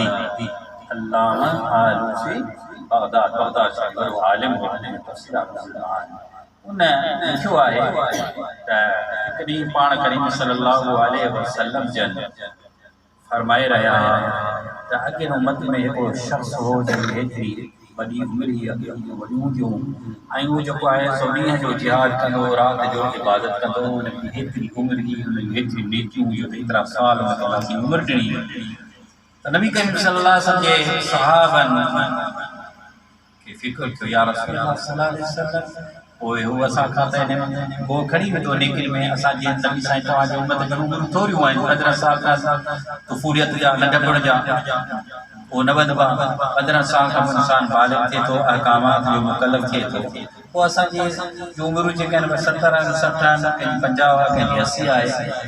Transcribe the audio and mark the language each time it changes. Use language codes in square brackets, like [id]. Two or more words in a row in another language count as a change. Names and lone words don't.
[sd] अल्लामा आलूसी बगदाद शहर आलिम हो तफ़सीर उन लिखियो आहे त हिकु ॾींहुं पाण करीम [ar] صلى الله عليه وسلم [sd] जन फरमाए रहिया त अॻे उम्मत में हिकिड़ो शख़्स हो जंहिंजी हेतिरी वॾी उमिरि ई अॻे वॾियूं थियूं ऐं उहो जेको आहे सो ॾींहं जो जिहाद कंदो, राति जो इबादत कंदो, उनजी हेतिरी उमिरि ई हुनजी हेतिरी नेकियूं हुयूं, एतिरा साल उनखे उमिरि ॾिनी। त नबी करीम [ar] صلى الله عليه وسلم [sd] जे सहाबनि खे फ़िक्र थियो [ar] يا رسول الله صلى الله عليه وسلم [sd] पोइ हू असां खां त हिन को खणी वेंदो नेकिन में। असांजी नबी साईं तव्हांजी उम्मत जूं उमिरि थोरियूं आहिनि, 15 साल खां तुफ़ूलियत जा नंढपण जा वो न वधबा, 15 साल खां इंसान बालिग़ थिए थो, अहकामात जो मुकल्लफ़ थिए थो। पोइ असांजी उमिरि जेके आहिनि 70 आहिनि, 60 आहिनि, कंहिंजी 50 आहे, कंहिंजी 80 आहे।